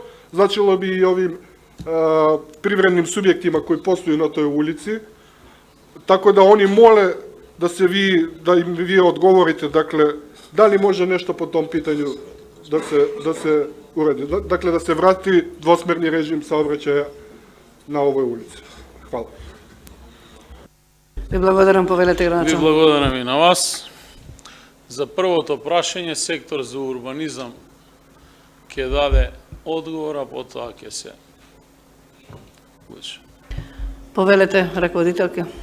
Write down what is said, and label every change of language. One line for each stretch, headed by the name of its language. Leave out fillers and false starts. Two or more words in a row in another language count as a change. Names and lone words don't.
Serbian: Značilo bi i ovim privrednim subjektima koji posluju na toj ulici. Tako da oni mole da im vi odgovorite, dakle, da li može nešto po tom pitanju da se uredi. Dakle, da se vrati dvosmerni režim saobraćaja na ovoj ulici. Hvala.
Macedonian: Ви благодарам, повелете Ви граначалник. благодарам и на вас. За првото прашање, сектор за урбанизам ќе даде одговор, а потоа ќе се учи. Повелете, раководителке.